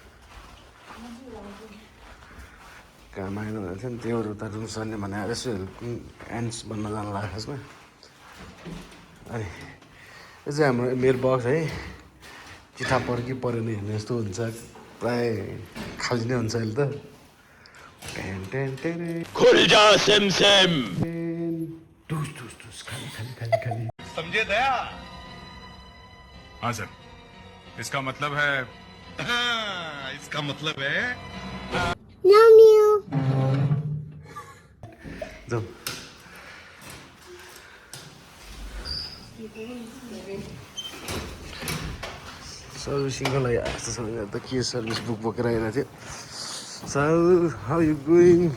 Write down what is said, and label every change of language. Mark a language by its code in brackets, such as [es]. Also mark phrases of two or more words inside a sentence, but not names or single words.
[ne] काम आएन भनेको थियो नि त्यो उता रुम सर्ने भने यसो एन्ड्स बन्न जानु लाग्यो खासमा अनि यो चाहिँ हाम्रो मेरो बक्स है चिठा पर्खि परेन हेर्ने जस्तो हुन्छ प्राय खाली नै हुन्छ अहिले त [hi] खुलजा सेम सेम टुस टुस टुस खाली खाली खाली खाली समझे दया हाँ सर इसका मतलब है इसका मतलब है [ne] जाऊ सर्भिसिङको लागि आएको छ त के सर्भिस बुक बोकेर आइरहेको थियो [en] so how you going